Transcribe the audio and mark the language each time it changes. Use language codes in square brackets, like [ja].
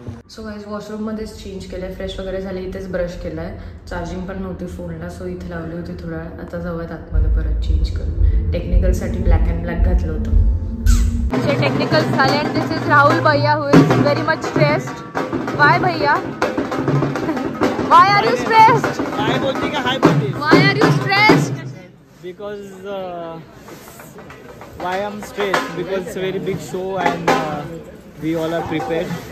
[mr] So guys, washroom मध्येच change केलंय, fresh वगैरे झाले. इथेच ब्रश केलाय. चार्जिंग पण नव्हती फोनला, सो इथे लावली होती थोडा. आता जाऊयात आतमध्ये परत चेंज करून. टेक्निकलसाठी ब्लॅक अँड ब्लॅक घातलं होतं. असे टेक्निकल्स झाले. [en] And this is Rahul bhaiya who is very much stressed. Why bhaiya, why are you stressed? [mr] हाय बोलती का? हाय बोलती. [en] Why are you stressed? Because why I'm stressed? Because it's a very big show and we all are prepared.